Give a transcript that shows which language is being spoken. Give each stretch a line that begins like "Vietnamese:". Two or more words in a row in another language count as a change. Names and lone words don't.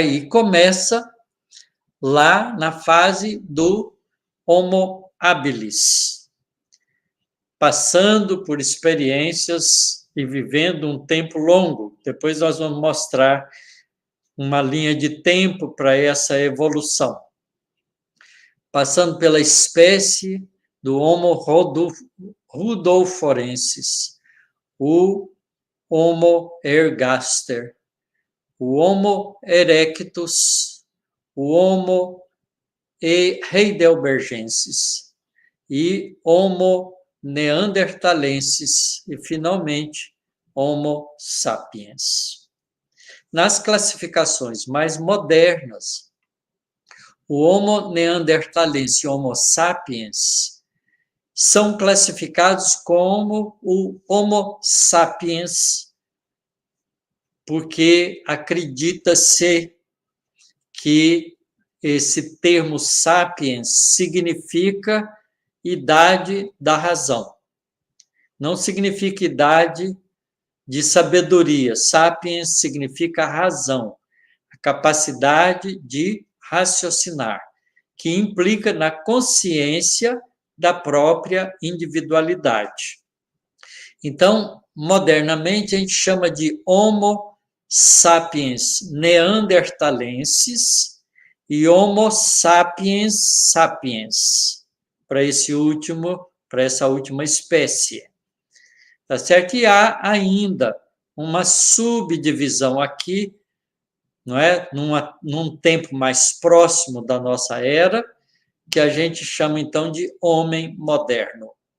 Portuguese: E começa lá na fase do Homo habilis. passando por experiências e vivendo um tempo longo. Depois nós vamos mostrar uma linha de tempo para essa evolução. Passando pela espécie do Homo rudolforensis, o Homo ergaster, o Homo erectus, o Homo heidelbergensis e Homo neanderthalensis e, finalmente, Homo sapiens. Nas classificações mais modernas, o Homo neanderthalensis e Homo sapiens são classificados como o Homo sapiens, porque acredita-se que esse termo sapiens significa idade da razão. Não significa idade de sabedoria. Sapiens significa razão, a capacidade de raciocinar, que implica na consciência da própria individualidade. Então, modernamente, a gente chama de Homo sapiens neanderthalensis e Homo sapiens sapiens, para essa última espécie. Tá certo? E há ainda uma subdivisão aqui, não é? Num tempo mais próximo da nossa era, que a gente chama então de homem moderno.